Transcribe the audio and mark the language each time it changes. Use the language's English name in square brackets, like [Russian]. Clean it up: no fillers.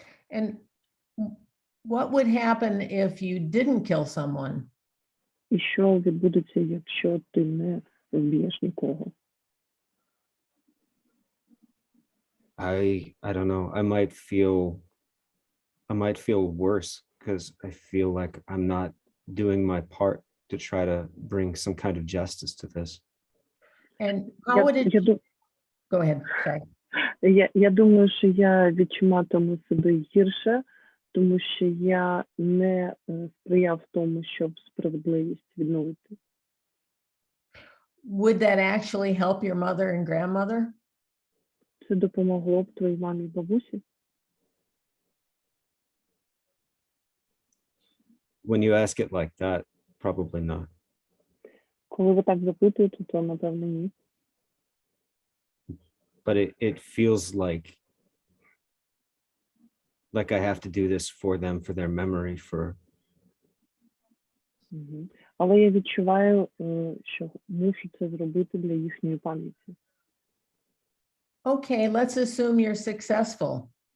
[English] And what would happen if you didn't kill someone? [Ukrainian] І що відбудеться, якщо ти не вб'єш нікого? [English] I don't know. I might feel worse because I feel like I'm not doing my part to try to bring some kind of justice to this. And how would it? Go ahead. Sorry. [Ukrainian] Я думаю, що я відчуватиму себе гірше, тому що я не сприяв тому, щоб справедливість відновити. [English] would that actually help your mother and grandmother? [Ukrainian] Це допомогло б твоїй мамі і бабусі? [English] When you ask it like that, probably not. [Ukrainian] Коли ви так запитуєте, то, напевно, ні. [English] But it feels like I have to do this for them, for their memory, for [Ukrainian] Але я відчуваю, що мушу це зробити для їхньої пам'яті. [English] Okay, let's assume you're successful.